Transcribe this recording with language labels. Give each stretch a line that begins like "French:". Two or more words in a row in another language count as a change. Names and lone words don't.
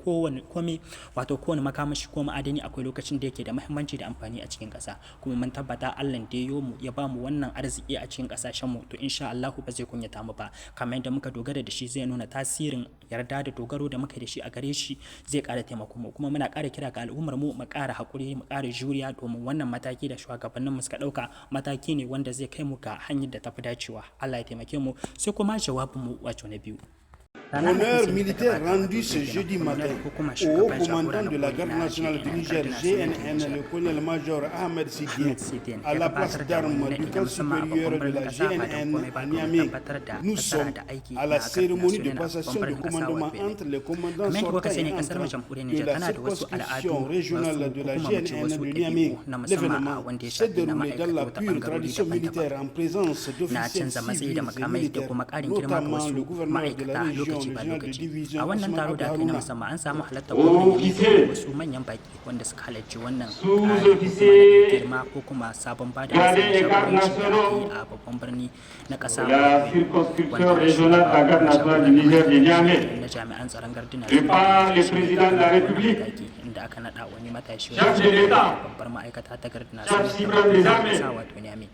Hausa: kowane makamashi ko ma'adani akwai lokacin da yake da muhimmanci da amfani a cikin kasa kuma mun tabbata Allah da ya ba mu wannan arziki a cikin kasashen mu to insha Allah ba zai kunyata mu ba kamar yadda muka dogara da shi zai nuna tasirin yarda da dogaro da muka da shi a gare shi zai ƙara taimako mu kuma muna ƙara kira ga al'ummar mu ƙara hakuri mu ƙara juriya domin wannan mataki da shugabannin mu suka ɗauka mataki ne wanda zai kai mu ga hanyar da tafi dacewa. Allah ya taimake mu sai kuma jawabin mu wato na biyu.
French: Honneur militaire rendu ce jeudi matin au haut commandant de la garde nationale du Niger, GNN, le colonel-major Ahmed Sidien, à la place d'armes du camp supérieur de la GNN à Niamey. Nous sommes à la cérémonie de passation de commandement entre les commandants sortants et entrants de la circonscription régionale de la GNN de Niamey. L'événement s'est déroulé dans la pure tradition militaire en présence d'officiers civils et militaires, notamment le gouverneur de la région
Hausa: lokaci ba
French: régional de
Hausa: lokaci. division A wannan taro Ousmane da aka yi na Haruna. musamman an samu halartar gwamnati wasu manyan baki wanda suka halarci wannan girma ko kuma sabon bada jagoranci da aka yi a babban birni na ƙasa wanda na jami'an tsaron garduna inda aka naɗa wani matashi babbar ma'aikata ta garduna sa wato Niamey.